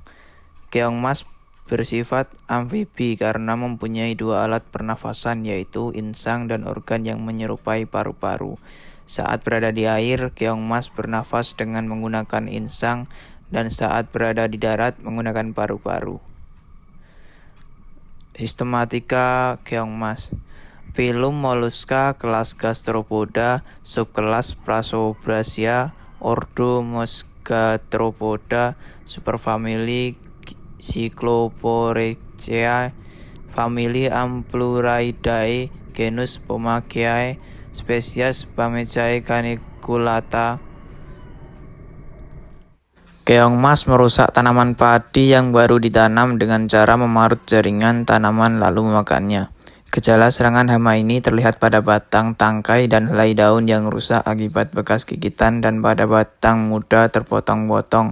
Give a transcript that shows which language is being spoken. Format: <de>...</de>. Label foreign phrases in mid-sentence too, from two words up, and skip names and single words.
<id>Keong emas bersifat amfibi karena mempunyai 2 alat pernafasan, yaitu insang dan organ yang menyerupai paru-paru. Saat berada di air, keong emas bernafas dengan menggunakan insang, dan saat berada di darat menggunakan paru-paru. Sistematika keong emas. Filum Mollusca, kelas Gastropoda, subkelas Prasobrasia, ordo Mosgatropoda, superfamili Cycloporechea, famili Ampluraidae, genus Pomaceae, spesies Pamecae caniculata. Keong emas merusak tanaman padi yang baru ditanam dengan cara memarut jaringan tanaman lalu memakannya. Gejala serangan hama ini terlihat pada batang, tangkai, dan helai daun yang rusak akibat bekas gigitan dan pada batang muda terpotong-potong.</id>